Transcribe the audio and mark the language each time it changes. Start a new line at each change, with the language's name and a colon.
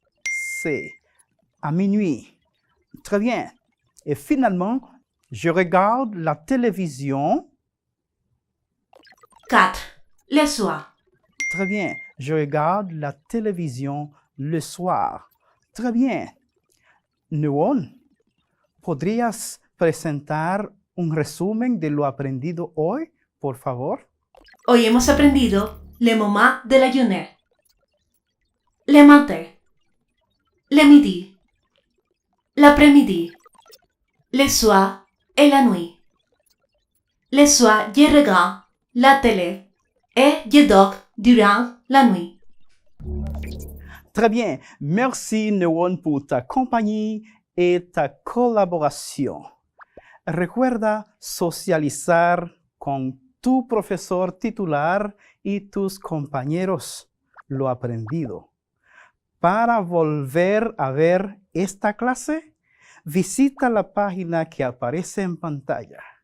French: C. À minuit. Très bien. Et finalement, je regarde la télévision. 4. Le soir. Très bien. Je regarde la télévision le soir. Très bien.
Spanish: Newon, ¿podrías presentar un resumen de lo aprendido hoy, por favor? Hoy hemos aprendido
French: le moment de la journée, le matin, le midi, l'après-midi, le soir et la nuit. Le soir, je regarde la télé et je dors durant la nuit. Très bien. Merci, Newon, pour ta compagnie et ta colaboración.
Spanish: Recuerda socializar con tu profesor titular y tus compañeros lo aprendido. Para volver a ver esta clase, visita la página que aparece en pantalla.